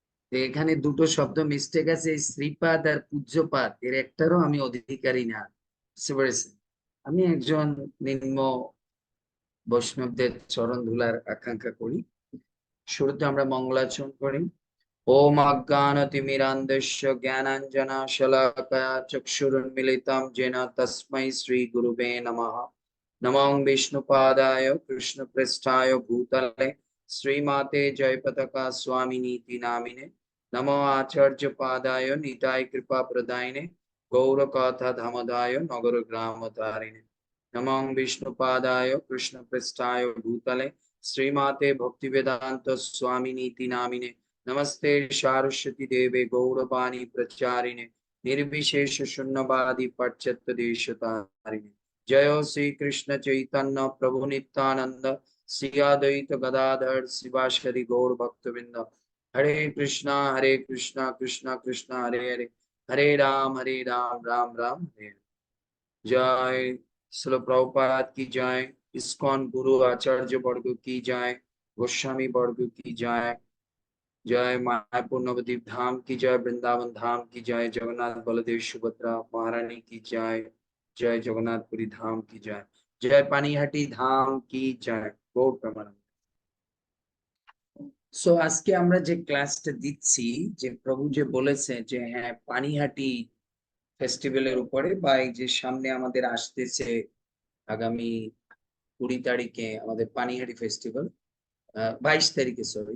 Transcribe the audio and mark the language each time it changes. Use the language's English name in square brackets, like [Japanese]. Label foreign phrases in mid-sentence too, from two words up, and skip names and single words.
[Bangla] তো এখানে দুটো শব্দ মিস্টেক আছে, এই শ্রীপাদ আর পূজ্যপাদ এর একটারও আমি অধিকারী না, বুঝতে পেরেছেন? আমি একজন নিম্ন বৈষ্ণবদের চরণ ধুলার আকাঙ্ক্ষা করি। শুরুতে আমরা মঙ্গলাচরণ করি। [Sanskrit] ওম অজ্ঞানতিমিরান্ধস্য জ্ঞানাঞ্জনা শলাকয়া চক্ষুরুন্মিলিতং येन তস্मै শ্রী গুরুবে নমঃ। নমো বিষ্ণুপাদায় কৃষ্ণপৃষ্ঠায় ভূতলে শ্রীমাতে জয়পতাকা স্বামিনীতি নামিনে। নমো আচার্যপাদায় নিতাই কৃপাপ্রদায়িনে গৌরকথা ধামদায় নগর গ্রামতারিণে। নমো বিষ্ণুপাদায় কৃষ্ণপৃষ্ঠায় ভূতলে শ্রীমাতে ভক্তিবেদান্ত স্বামিনীতি নামিনে। नमस्ते सारस्वती देवे गौरवाणी प्रचारिणे निर्विशेष शून्यवादी पाश्चात्य देशतारिणे। जय श्री कृष्ण चैतन्य प्रभु नित्यानंद श्री अद्वैत गदाधर शिवासादि गौर भक्तवृंद। हरे कृष्णा कृष्णा कृष्णा हरे हरे, हरे राम राम राम हरे हरे। [Hindi] जय श्रील प्रभुपाद की जय। इस्कॉन गुरु आचार्य वर्ग की जय। गोस्वामी वर्ग की जय। जय मायापुर नवद्वीप धाम की जय। वृंदावन धाम की जय। जगन्नाथ बलदेव सुभद्रा महारानी की जय। जय जगन्नाथपुरी धाम की जय। जय पानीहाटी धाम की जय। गौर प्रेमानंद। [Bangla] সো আজকে আমরা যে ক্লাসটা দিচ্ছি, যে প্রভু যে বলেছে যে হ্যাঁ পানিহাটি ফেস্টিভ্যালের উপরে, বা এই যে সামনে আমাদের আসতেছে আগামী 20 তারিখে আমাদের পানিহাটি ফেস্টিভ্যাল, 22 তারিখে সরি।